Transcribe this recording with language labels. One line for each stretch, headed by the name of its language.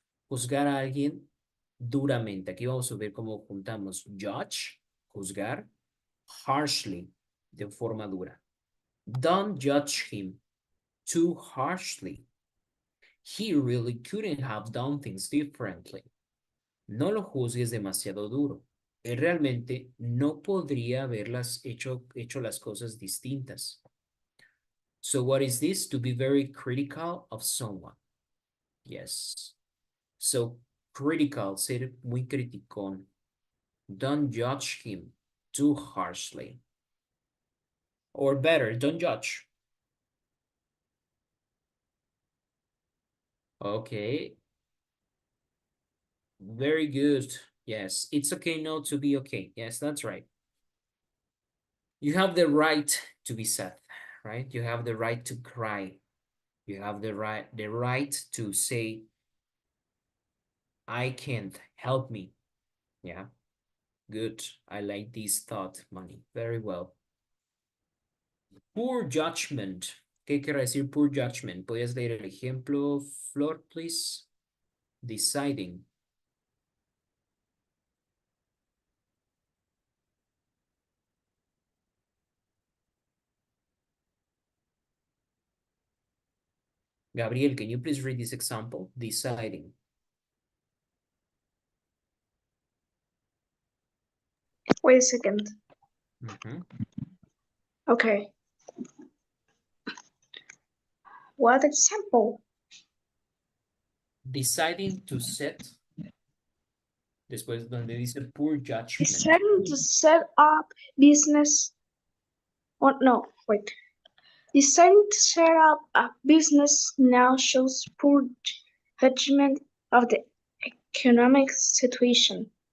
Spanish: Juzgar a alguien duramente. Aquí vamos a ver cómo juntamos judge, juzgar, harshly, de forma dura.
English: Don't judge him too harshly. He really couldn't have done things differently.
Spanish: No lo juzgues demasiado duro. Él realmente no podría haberlas hecho las cosas distintas.
English: So what is this? To be very critical of someone. Yes. So critical,
Spanish: ser muy criticón.
English: Don't judge him too harshly. Or better, don't judge. Okay. Very good. Yes, it's okay not to be okay. Yes, that's right. You have the right to be sad, right? You have the right to cry. You have the right to say, I can't, help me. Yeah, good. I like this thought, Manny. Very well. Poor judgment.
Spanish: ¿Qué quiere decir poor judgment? ¿Puedes leer el ejemplo, Flor, please?
English: Deciding. Gabriel, can you please read this example? Deciding. Wait a second. Mhm. Okay. What example? Deciding to set.
Spanish: Después donde dice poor judgment.
English: Deciding to set up business. Oh, no, wait. Deciding to set up a business now shows poor judgment of the economic situation.